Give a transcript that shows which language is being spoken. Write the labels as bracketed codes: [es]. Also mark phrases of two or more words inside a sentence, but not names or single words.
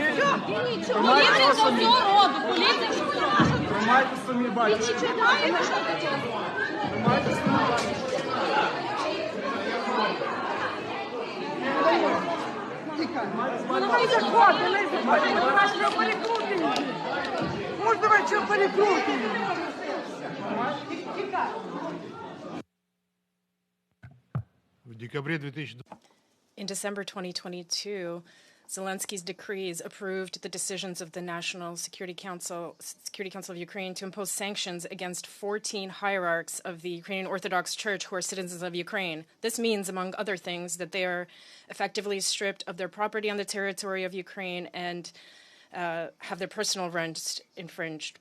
[uk] Тримайте його самі. Тримайте самі, бачите. Тримайте самі, бачите. [ru] Давай захватывай, давай что перекрутим. Может, давай что перекрутим. В декабре 2020 [en] In December 2022, Zelensky's decrees approved the decisions of the National Security Council of Ukraine to impose sanctions against 14 hierarchs of the Ukrainian Orthodox Church who are citizens of Ukraine. This means, among other things, that they are effectively stripped of their property on the territory of Ukraine and have their personal rights infringed.